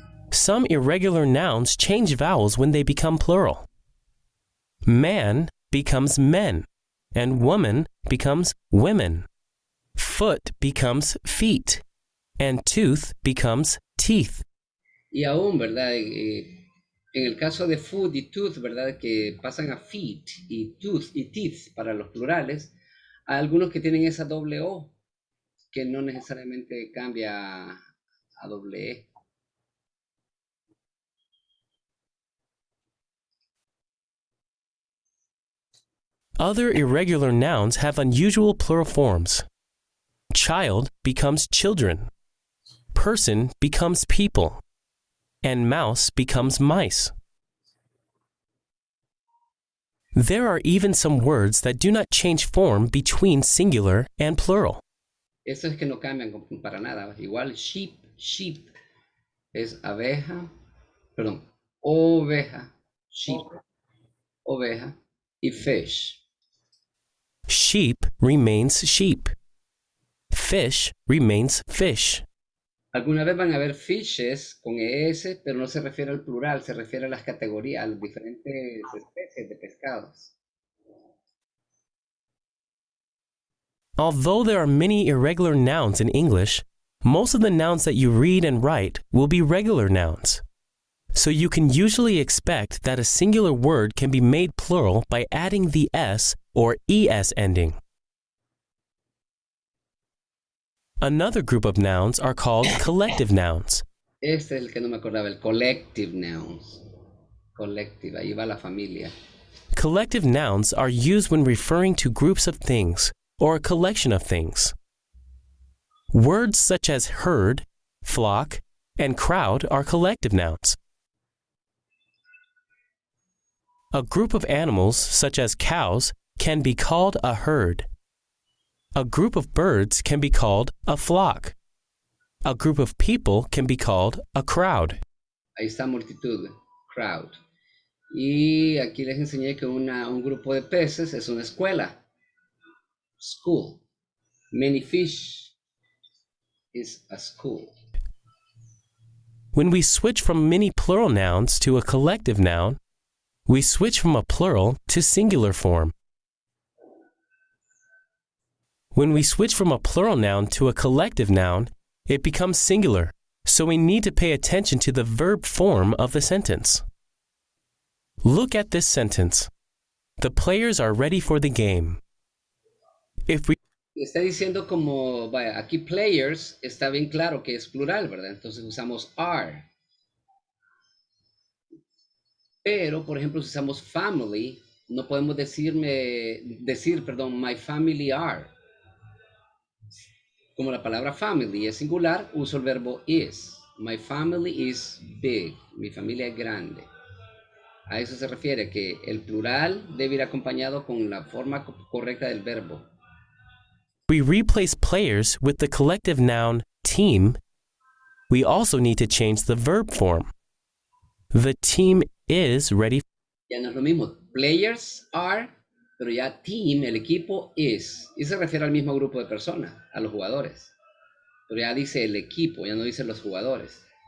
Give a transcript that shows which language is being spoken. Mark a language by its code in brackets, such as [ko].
[en] Some irregular nouns change vowels when they become plural. Man becomes men, and woman becomes women. Foot becomes feet, and tooth becomes teeth. [es] Y aún, ¿verdad? En el caso de food y tooth, ¿verdad? Que pasan a feet y tooth y teeth para los plurales, hay algunos que tienen esa doble O, que no necesariamente cambia a doble E. [en] Other irregular nouns have unusual plural forms. Child becomes children. Person becomes people. And mouse becomes mice. There are even some words that do not change form between singular and plural. [es] Eso es que no cambian para nada. Igual sheep es abeja, perdón, oveja, sheep, oveja, y fish. [en] Sheep remains sheep. Fish remains fish. [es] Alguna vez van a ver fishes con ES, pero no se refiere al plural, se refiere a las categorías, a las diferentes especies de pescados. [en] Although there are many irregular nouns in English, most of the nouns that you read and write will be regular nouns. So you can usually expect that a singular word can be made plural by adding the S or ES ending. Another group of nouns are called collective nouns. [es] Este es el que no me acordaba, el collective nouns. Collective, ahí va la familia. [en] Collective nouns are used when referring to groups of things or a collection of things. Words such as herd, flock, and crowd are collective nouns. A group of animals, such as cows, can be called a herd. A group of birds can be called a flock. A group of people can be called a crowd. [es] Ahí está multitud, crowd. Y aquí les enseñé que un grupo de peces es una escuela, school. [en] Many fish is a school. When we switch from many plural nouns to a collective noun, we switch from a plural to singular form. When we switch from a plural noun to a collective noun, it becomes singular, so we need to pay attention to the verb form of the sentence. Look at this sentence. The players are ready for the game. If we [es] Está diciendo como, vaya, aquí players está bien claro que es plural, ¿verdad? Entonces usamos are. Pero, por ejemplo, si usamos family, no podemos decir, [en] my family are. [es] Como la palabra family es singular, uso el verbo is. [en] My family is big. [es] Mi familia es grande. A eso se refiere, que el plural debe ir acompañado con la forma correcta del verbo. [en] we replace players with the collective noun team, we also need to change the verb form. The team is ready. [es] Ya no es lo mismo. [en] Players are, [es] pero ya team, el equipo, is. Y se refiere al mismo grupo de personas, a los jugadores. Pero ya dice el equipo, ya no dice los jugadores.